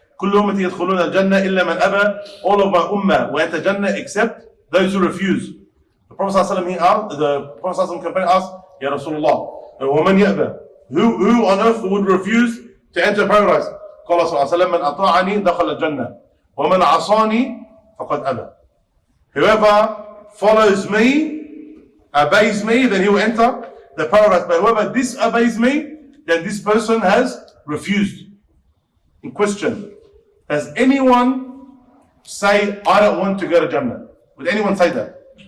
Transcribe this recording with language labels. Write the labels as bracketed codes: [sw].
[ar] كل أمتي يدخلون الجنة إلا من أبى. [en] All of my ummah will enter Jannah except those who refuse. The Prophet ﷺ companion asked, Ya Rasulullah, [ar] وَمَنْ يَأْبَى? [en] Who on earth would refuse to enter paradise? [ar] قال صلى الله عليه وسلم من أطاعني دخل الجنة ومن عصاني فقد أبى. [en] Whoever follows me, obeys me, then he will enter the paradise. But whoever disobeys me, then this person has refused. In question, does anyone say, I don't want to go to Jannah? Would anyone say that?